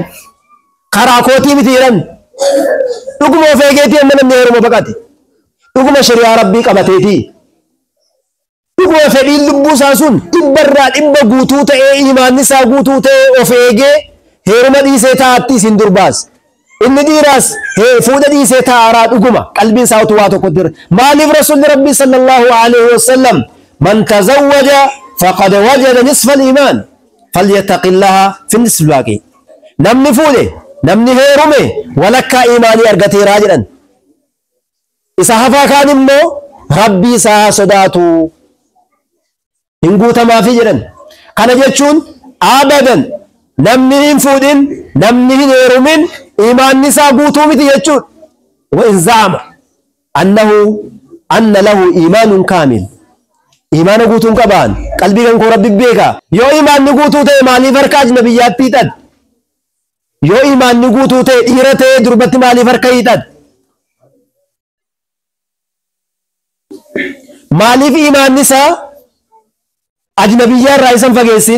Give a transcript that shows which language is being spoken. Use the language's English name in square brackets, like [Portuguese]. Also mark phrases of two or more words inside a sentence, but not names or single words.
[Oromo] karaa kootii miti jedhan dhuguma of eegeetii amma namni heeruma baqate dhuguma shari'aa rabbii qabateetii dhuguma fedhiin lubbuu isaa sun dhibbarraa dhibba guutuu ta'ee imaanni isaa guutuu ta'ee of eegee heeruma dhiisee taa'atti isin durbaas inni dhiiraas fuudha dhiisee taa'araa dhuguma qalbiin isaa utuu waa tokko jira maaliif rasuulli rabbii [Arabic] صلى الله عليه وسلم من تزوج فقد وجد نصف الإيمان فليتق الله في نصف الباقي [Oromo] namni fuudhe namni heerume walakkaa imaanii argateeraa jedhan isa hafaa kaan immoo rabbii isaa sodaatu hin guutamaafi jedhan kana jechuun abadan namni hin fuudhin namni hin heerumin imaanni isaa guutuu miti jechuudha [Arabic] وإن زعم أن له إيمان كامل [Oromo] imaana guutuun qabaan qalbii kan koo rabbi beeka yoo imaanni guutuu ta'e maaliif harka ajnabiyyaatti hidhad yoo imaanni guutuu ta'e dhiira ta'e durbatti maaliif harka hidhad maaliif imaanni isaa ajnabiyyaa irraa isan fageessin?